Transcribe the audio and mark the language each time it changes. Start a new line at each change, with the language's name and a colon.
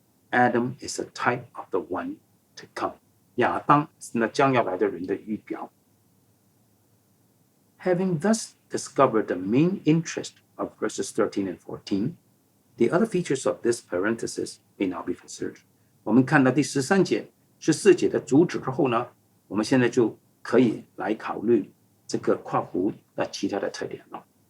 English: Adam is a type of the one to come。
Chinese: 亚当是那将要来的人的预表。
English: Having thus discovered the main interest of verses 13 and 14, the other features of this parenthesis may now be considered。
Chinese: 我们看到第13节、14节的主旨之后呢，我们现在就可以来考虑这个括弧的其他的特点了。